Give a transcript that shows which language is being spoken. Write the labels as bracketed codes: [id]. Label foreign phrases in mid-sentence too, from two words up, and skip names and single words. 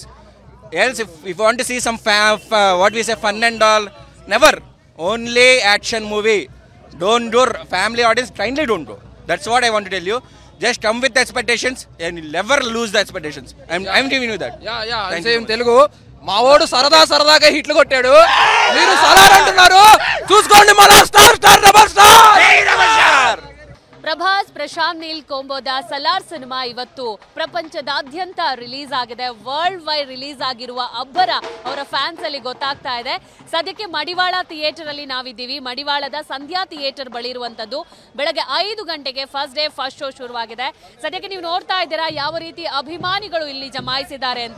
[en] Else, if you want to see some what we say fun and all, never. Only action movie. Don't do family audience. Kindly don't go. That's what I want to tell you. Just come with the expectations and you'll never lose the expectations. I'm giving you that. Yeah. Same Telugu. [te] మావోడు సరదాగా హిట్లు కొట్టాడు, మీరు సలార్ అంటున్నారు. చూసుకోండి మన స్టార్ [en] double star. [kn] ಪ್ರಭಾಸ್ ಪ್ರಶಾಂತ್ ನೀಲ್ ಕೊಂಬೋದ ಸಲಾರ್ ಸಿನಿಮಾ ಇವತ್ತು ಪ್ರಪಂಚದಾದ್ಯಂತ ರಿಲೀಸ್ ಆಗಿದೆ. [en] world wide release [kn] ಆಗಿರುವ ಅಬ್ಬರ ಅವರ ಫ್ಯಾನ್ಸ್ ಅಲ್ಲಿ ಗೊತ್ತಾಗ್ತಾ ಇದೆ. ಸದ್ಯಕ್ಕೆ ಮಡಿವಾಳ ಥಿಯೇಟರ್ ಅಲ್ಲಿ ನಾವಿದ್ದೀವಿ. ಮಡಿವಾಳದ ಸಂಧ್ಯಾ ಥಿಯೇಟರ್ ಬಳಿ ಇರುವಂತದ್ದು. ಬೆಳಗ್ಗೆ 5 ಗಂಟೆಗೆ [en] first day first show [kn] ಶುರುವಾಗಿದೆ. ಸದ್ಯಕ್ಕೆ ನೀವು ನೋಡ್ತಾ ಇದ್ದೀರಾ ಯಾವ ರೀತಿ ಅಭಿಮಾನಿಗಳು ಇಲ್ಲಿ ಜಮಾಯಿಸಿದ್ದಾರೆ ಅಂತ.